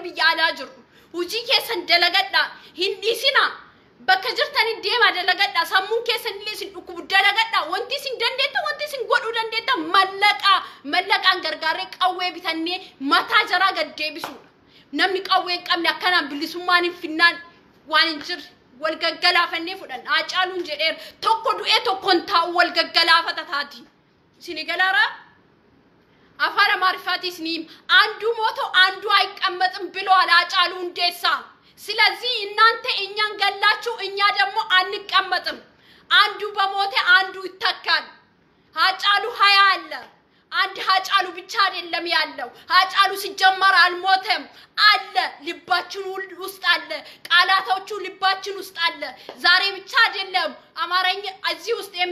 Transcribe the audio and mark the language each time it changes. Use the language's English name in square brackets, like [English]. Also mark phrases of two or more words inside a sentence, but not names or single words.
[Oromo] biyya alaa jirru hujii keessan dalagadha hin dhiisina bakka jirtani deema dalagadha sammuun keessan illee isin dhukkubu dalagadha wanti isin dandeetta wanti isin godhuu dandeetta mallaqaan gargaaree qawwee bitannee mataa jaraa gad deebisuudha namni qawwee hin qabne akkanaan bilisummaan hin finnaan waan hin jirre wal gaggalaafannee fudhan Haacaaluun jedheer tokko du'ee tokkoon taa'u wal gaggalaafata taati sinigalaara afara maarifaati isniim [Amharic] አንዱ ሞቶ አንዱ አይቀመጥም ብለዋል Haacaaluun Hundeessaa ስለዚህ እናንተ እኛን ገላችሁ እኛ ደግሞ አንቀመጥም አንዱ በሞተ አንዱ ይተካል Haacaaሉ 20 አለ አንድ Haacaaሉ ብቻ አይደለም ያለው Haacaaሉ ሲጀመር አልሞተም አለ ልባችን ውስጥ አለ ቃላቶቹ ልባችን ውስጥ አለ ዛሬ ብቻ አይደለም አማርኛ እዚህ ውስጥ